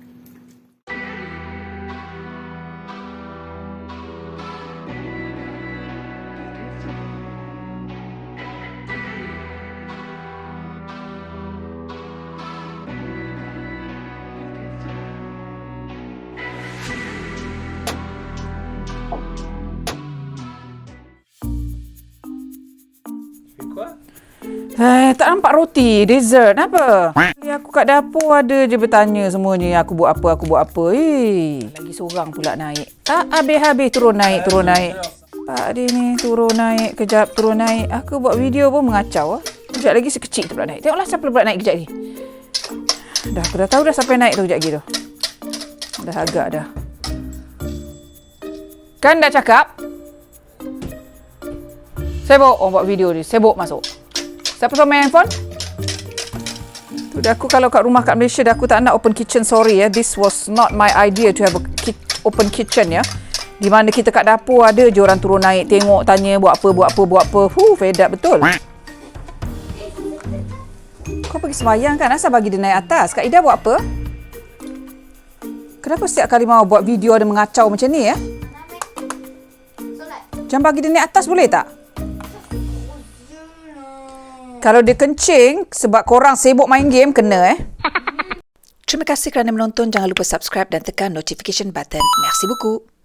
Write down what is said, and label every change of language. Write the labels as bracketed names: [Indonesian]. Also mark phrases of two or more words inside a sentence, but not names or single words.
[French] Tu fais quoi? [Malay] Tak nampak roti, dessert. Apa? Aku kat dapur ada je bertanya semuanya. Aku buat apa, aku buat apa. Lagi seorang pula naik. Tak habis-habis turun naik. Pak dia ni turun naik, kejap turun naik. Aku buat video pun mengacau. Kejap lagi sekecil tu pula naik. Tengoklah siapa pula naik kejap ni. Aku dah tahu dah siapa yang naik tu kejap lagi tu. Dah agak dah. Kan dah cakap? Sibuk orang buat video ni. Sibuk masuk. Siapa suruh main handphone? Tu dah aku kalau kat rumah kat Malaysia dah aku tak nak [English] open kitchen, [Malay] sorry ya. [English] This was not my idea to have a open kitchen ya. [Malay] Di mana kita kat dapur ada je orang turun naik tengok tanya buat apa. [English] Fed up [Malay] betul. Kau pergi sembahyang kan? Asal bagi dia naik atas? Kak Ida buat apa? Kenapa setiap kali mau buat video ada mengacau macam ni ya? Jangan bagi dia naik atas boleh tak? Kalau dia kencing sebab korang sibuk main game, kena Terima kasih kerana menonton. Jangan lupa subscribe dan tekan notification button. [French] Merci beaucoup.